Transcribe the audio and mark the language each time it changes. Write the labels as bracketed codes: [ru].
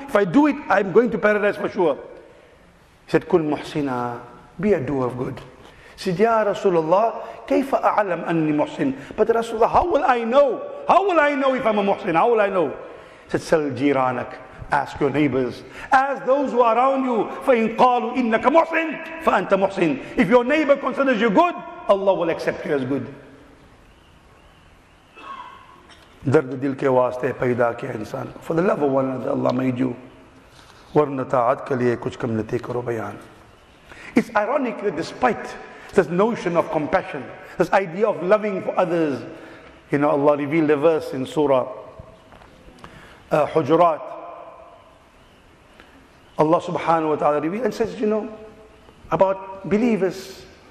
[en] If I do it, I'm going to paradise for sure. He said, [ar] كن محسنا, [en] be a doer of good. He said, Ya Rasulullah, [ar] كيف أعلم أني محسن? [en] But Rasulullah, how will I know? How will I know if I'm a muhsin? How will I know? He said, [ar] سل جيرانك, [en] ask your neighbors, ask those who are around you. [ar] فإن قالوا إنك محسن فأنت محسن. [en] If your neighbor considers you good, Allah will accept you as good. [hi] दर्द दिल के वास्ते पैदा किया इंसान को. [en] For the love of one another, Allah made you. [hi] वरना ताअत के लिए कुछ कम नती करो बयान. [en] It's ironic that despite this notion of compassion, this idea of loving for others, Allah revealed a verse in Surah Hujurat. Allah subhanahu wa ta'ala revealed and says, about believers.